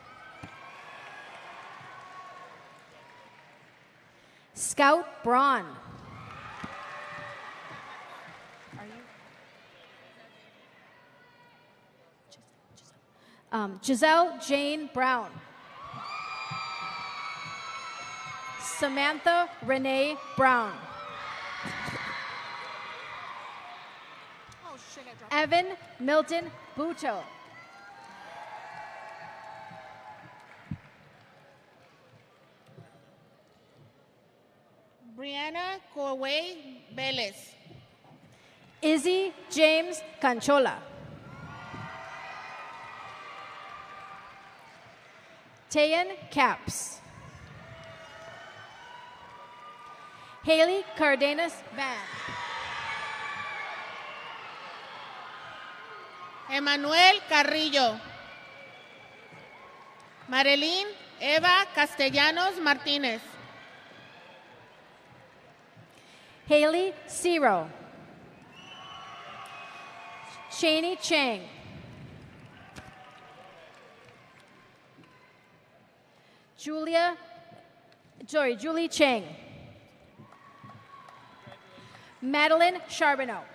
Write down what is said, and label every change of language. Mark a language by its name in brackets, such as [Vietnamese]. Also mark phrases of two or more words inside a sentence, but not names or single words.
[English] Scout Braun. Giselle Jane Brown. Samantha Renee Brown. Evan Milton Buto. Brianna Corway Vélez. Izzy James Canchola. Tayan Caps. Haley Cardenas Van. Emanuel Carrillo. Marilyn Eva Castellanos Martínez. Haley Ciro. Cheney Chang. Julie Chang. Madeline Charbonneau.